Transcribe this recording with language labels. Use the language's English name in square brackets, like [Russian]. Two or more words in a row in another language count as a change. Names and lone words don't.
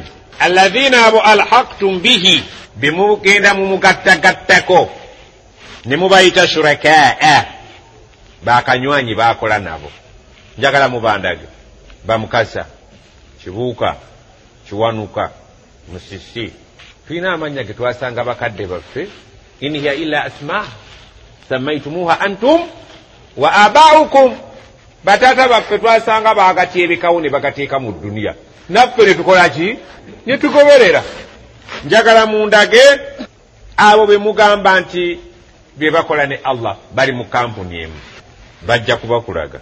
[Ganda] alladhina abo [Arabic] ألحقتم به [Ganda] bimugenda mumugattagattako ne mubayita shurakaa bakanywanyi bakola nabo, njagala mubandage bamukasa kibuuka kiwanuka musisi tulina amanya ge twasanga bakadde baffe [Arabic] إن هي إلا أسماء سميتموها أنتم وآباؤكم, [Ganda] batata baffe twasanga bagatyebekawo ne bagateeka mu dduniya, naffe ne tukola ki ne tugoberera. Njagala mundage abo be mugamba nti bye bakola ne Allah bali mu kampuni emu, bajja kubakulaga.